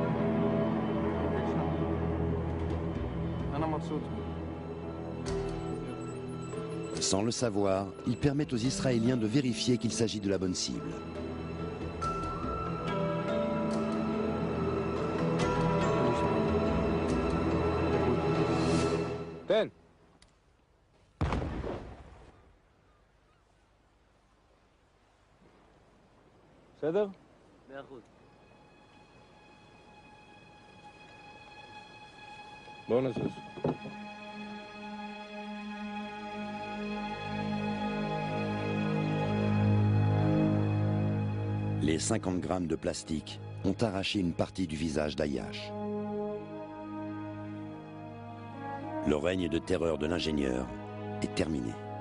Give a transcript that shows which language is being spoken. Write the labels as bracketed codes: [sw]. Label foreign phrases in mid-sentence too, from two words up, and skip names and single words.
[fr] Sans le savoir, il permet aux Israéliens de vérifier qu'il s'agit de la bonne cible. Ben. [he] בסדר? בואו נזוז. [fr] Les 50 grammes de plastique ont arraché une partie du visage d'Ayash. Le règne de terreur de l'ingénieur est terminé.